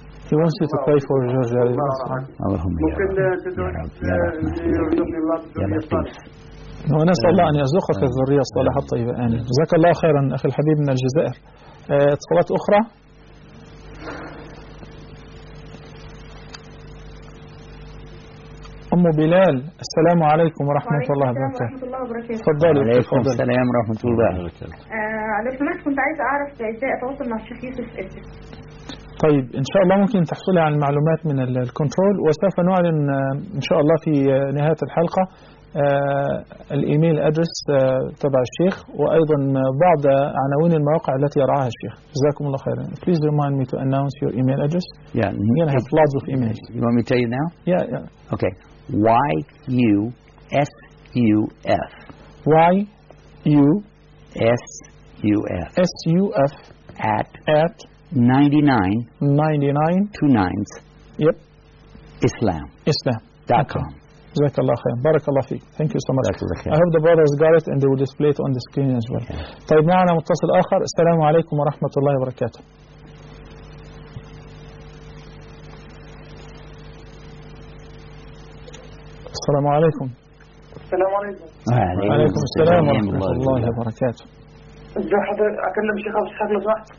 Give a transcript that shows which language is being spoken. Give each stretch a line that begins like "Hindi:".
English: He wants you to pray for George Galloway.
Arabic: اللهم يا رب. ممكن تدعو جورج جالوي بالدخول للإسلام. ونسأل الله أن يرزقك في الذرية الصالحة الطيبة. آمين. جزاك الله خيرا أخي الحبيب من الجزائر. اتصالات أخرى. أم بلال، السلام عليكم ورحمة الله وبركاته. ورحمة الله وبركاته. تفضلي. عليكم السلام ورحمة الله وبركاته. لو سمحت كنت عايز أعرف إزاي أتواصل مع الشيخ يوسف. طيب إن شاء الله ممكن تحصلي على المعلومات من الكنترول، وسوف نعلن إن شاء الله في نهاية الحلقة الإيميل أدرس تبع الشيخ وأيضا بعض عناوين المواقع التي يراها الشيخ. جزاكم الله خيرا.
English: Please remind me to announce your email address. Yeah, I'm gonna have lots of emails. You want me to tell you now? Yeah, yeah. Okay. Y-U-S-U-F. Y-U-S-U-F. S-U-F. At 99 29 Yep. Islam. Islam. .com. JazakAllah khair. BarakAllah feek. Thank you so much. I hope the brothers got it and they will display it on the screen as well.
Arabic: طيب معنا متصل آخر. السلام عليكم ورحمة الله وبركاته. السلام عليكم. السلام عليكم. وعليكم السلام ورحمة الله وبركاته. ازي حضرتك؟ أكلم شيخ أبو سحاب لو سمحت.